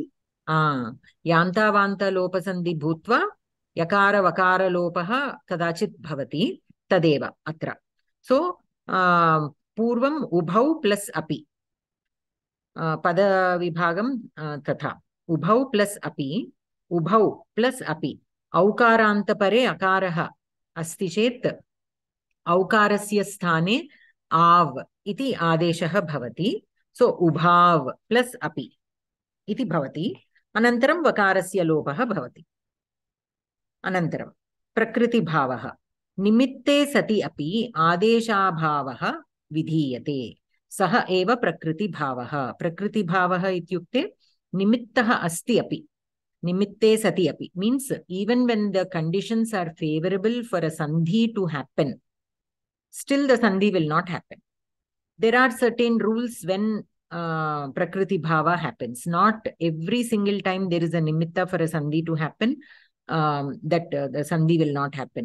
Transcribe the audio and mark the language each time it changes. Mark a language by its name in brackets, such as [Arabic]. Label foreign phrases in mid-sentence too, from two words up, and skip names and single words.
[Sanskrit] యాంతావాంత లోప సంధి భూత్వా యకార వకార లోపః కదాచిత్ భవతి తదేవ అత్ర. సో పూర్వం ఉభౌ ప్లస్ అపి పద విభాగం తథా ఉభౌ ప్లస్ అపి ఉభౌ ప్లస్ అపి ఔకారాంత పరే అకారః अस्ति चेत् औकारस्य स्थाने आव इति आदेशः भवति. सो उभाव प्लस अपि इति भवति. अनन्तरं वकारस्य लोपः भवति. अनन्तरं प्रकृतिभावः. निमित्ते सति अपि आदेशाभावः विधीयते. सः एव प्रकृतिभावः. प्रकृतिभावः इत्युक्ते निमित्तः अस्ति अपि. निमित्ते सति अपि [English] means even when the conditions are favorable for a sandhi to happen, still the sandhi will not happen. There are certain rules when [Sanskrit] प्रकृति भाव [English] happens. Not every single time there is a nimitta for a sandhi to happen, that the sandhi will not happen.